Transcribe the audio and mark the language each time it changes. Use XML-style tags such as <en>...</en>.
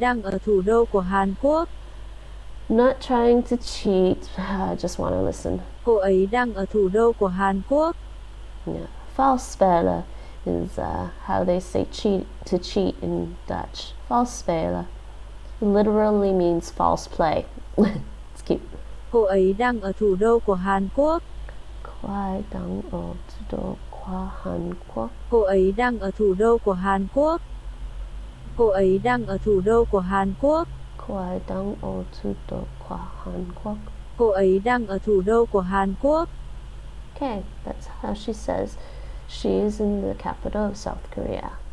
<vi>đang ở thủ đô của Hàn Quốc.</vi> <en>Not trying to cheat. I just want to listen.</en> <vi>Cô ấy đang ở thủ đô của Hàn Quốc.</vi> <en>Yeah. Valspelen is how they say cheat in Dutch. Valspelen literally means false play. It's cute.</en> <vi>Cô ấy đang ở thủ đô của Hàn Quốc. Khoai đang ở thủ đô của Hàn Quốc. Cô ấy đang ở thủ đô của Hàn Quốc. Cô ấy đang ở thủ đô của Hàn Quốc. Khoai đang ở thủ đô của Hàn Quốc. Cô ấy đang ở thủ đô của Hàn Quốc.</vi> <en>Okay, that's how she says she's in the capital of South Korea.</en>